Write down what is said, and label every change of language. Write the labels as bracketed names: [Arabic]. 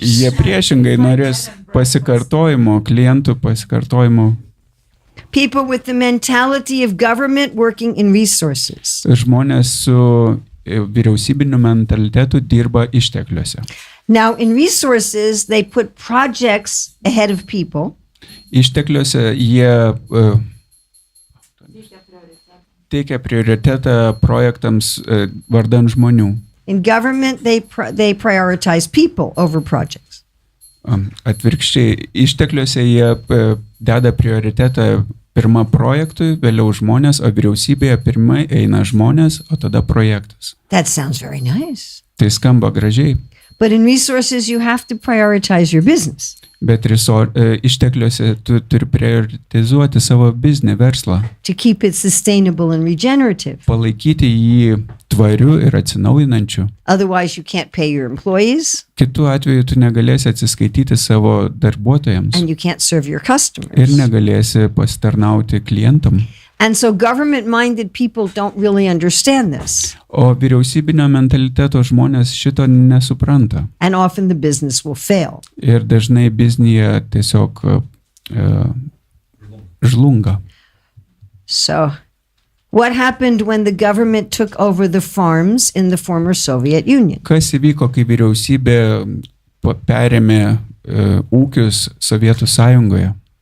[Lithuanian] Jie priešingai norės pasikartojimo, klientų pasikartojimo. [English] People with the mentality of government working in resources. [Lithuanian] Žmonės su vyriausybiniu mentalitetu dirba ištekliuose. [English] Now, in resources, they put projects ahead of people. [Lithuanian] Ištekliuose jie teikia prioritetą projektams vardan žmonių. [English] In government, they prioritize people over projects. [Lithuanian] Atvirkščiai, ištekliuose jie deda prioritetą pirma projektui, vėliau žmonės, o vyriausybėje pirmai eina žmonės, o tada projektas. [English] That sounds very nice. [Lithuanian] Tai skamba gražiai, [English] But in resources, you have to prioritize your business [Lithuanian] bet ištekliuose tu turi prioritizuoti savo biznį, verslą, [English] to keep it sustainable and regenerative. [Lithuanian] palaikyti jį tvariu ir atsinaujinančiu. [English] Otherwise, you can't pay your employees [Lithuanian] Kitu atveju tu negalėsi atsiskaityti savo darbuotojams [English] and you can't serve your [Lithuanian] ir [English] customers. [Lithuanian] negalėsi pasitarnauti klientam. [English] And so government-minded people don't really understand this. [Lithuanian] O vyriausybinio mentaliteto žmonės šito nesupranta. [English] And often the business will fail. [Lithuanian] Ir dažnai biznyje tiesiog žlunga. [English] So what happened when the government took over the farms in the former Soviet Union? [Lithuanian] Kas įvyko, kai vyriausybė perėmė ūkius Sovietų sąjungoje?